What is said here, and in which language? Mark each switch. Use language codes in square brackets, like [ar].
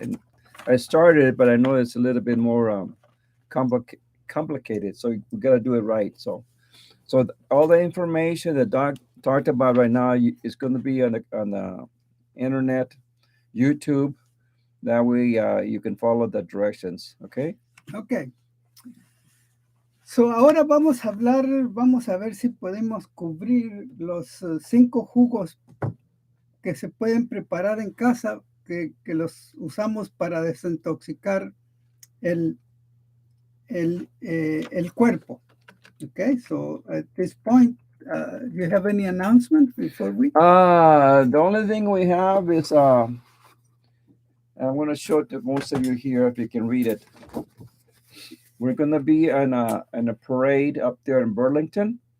[en] And I started it, but I know it's a little bit more complicated. So we gotta do it right. So all the information that Doc talked about right now is going to be on the internet, YouTube. That way you can follow the directions. Okay. ok. [es] So, ahora vamos a ver si podemos cubrir los 5 jugos que se pueden preparar en casa, que los usamos para desintoxicar el, el cuerpo. [en] Okay, so at this point, do you have any announcement before we? The only thing we have is I'm going to show it to most of you here if you can read it. We're going to be in a parade up there in Burlington.